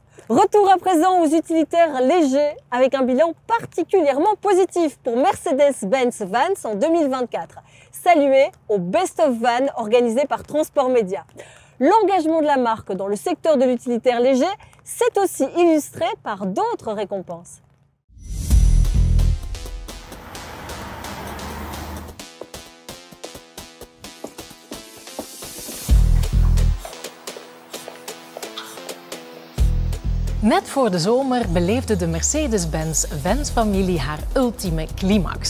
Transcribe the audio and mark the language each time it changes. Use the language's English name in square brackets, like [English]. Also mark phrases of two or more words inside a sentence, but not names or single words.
[French] Retour à présent aux utilitaires légers avec un bilan particulièrement positif pour Mercedes-Benz Vans en 2024, salué au Best of Van organisé par Transport Média. L'engagement de la marque dans le secteur de l'utilitaire léger s'est aussi illustré par d'autres récompenses. [Dutch] Net voor de zomer beleefde de Mercedes-Benz Vans-familie haar ultieme climax.